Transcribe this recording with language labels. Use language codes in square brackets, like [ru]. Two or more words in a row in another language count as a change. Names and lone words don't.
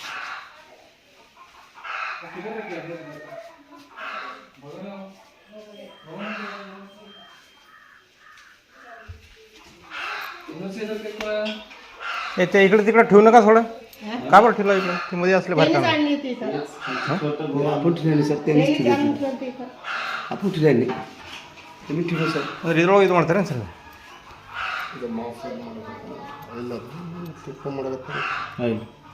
[mr] ते इकडे तिकडे ठेवू नका थोडं. का बरं ठेवलं इकडे? ते मध्ये असले बाहेर काम आपण ठेवले सर, त्यांनीच ठेवले. आपण ठेवले तुम्ही ठेवलं सर. [kn] ಇದ್ರೊಳಗೆ ಇದು ಮಾಡ್ತಾರೆ ಸರ್? ಇದು ಮಾಫ್ ಇಲ್ಲ ತುಪ್ಪ ಮಾಡಕತ್ತಾರೆ. ಆಯಿಲ್